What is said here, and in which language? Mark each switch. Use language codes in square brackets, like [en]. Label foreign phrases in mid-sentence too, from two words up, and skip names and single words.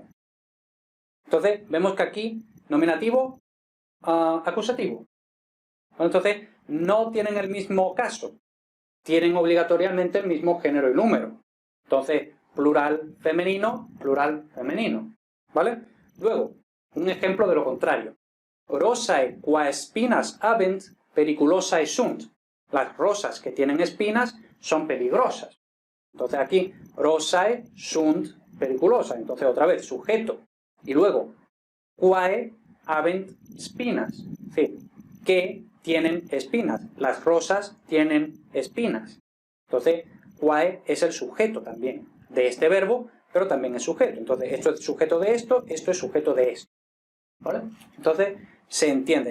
[es] Entonces, vemos que aquí, nominativo, acusativo. Entonces, no tienen el mismo caso. Tienen obligatoriamente el mismo género y número. Entonces, plural femenino. ¿Vale? Luego, un ejemplo de lo contrario. [la] Rosae qua espinas habent periculosae sunt. [es] Las rosas que tienen espinas son peligrosas. Entonces aquí, [la] rosae sunt periculosa. [es] Entonces otra vez, sujeto. Y luego, [la] quae habent spinas. [es] Es decir, que tienen espinas. Las rosas tienen espinas. Entonces, quae es el sujeto también de este verbo, pero también es sujeto. Entonces, esto es sujeto de esto es sujeto de esto. ¿Vale? Entonces, se entiende.